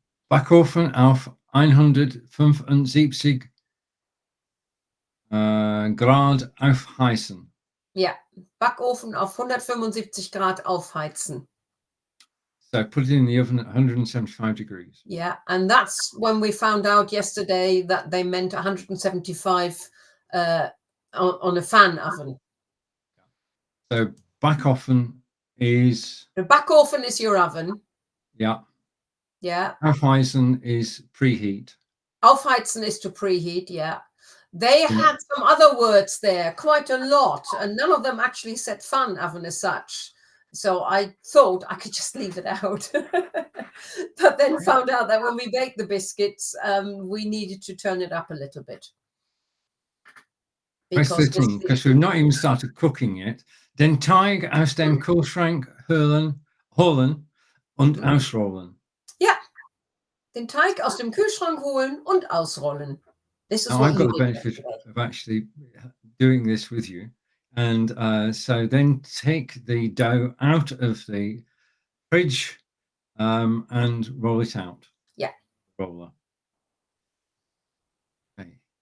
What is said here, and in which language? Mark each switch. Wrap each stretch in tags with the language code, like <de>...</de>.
<de>Backofen auf 175 Grad aufheizen. Yeah, Backofen auf 175 Grad aufheizen.</de> <en>So put it in the oven at 175 degrees. Yeah, and that's when we found out yesterday that they meant 175 on a fan oven. So Backofen is... The Backofen is your oven. Yeah. Yeah. Aufheizen is preheat. Aufheizen is to preheat, yeah. They had some other words there, quite a lot, and none of them actually said fan oven as such. So I thought I could just leave it out. But then found out that when we baked the biscuits, we needed to turn it up a little bit. Because we've not even started cooking yet.</en> <de>Den Teig aus dem Kühlschrank holen und ausrollen. Ja, den Teig aus dem Kühlschrank holen und ausrollen.</de> <en>This is what I've got the benefit of actually doing this with you. And so then take the dough out of the fridge and roll it out. Yeah. Roller. Okay.</en>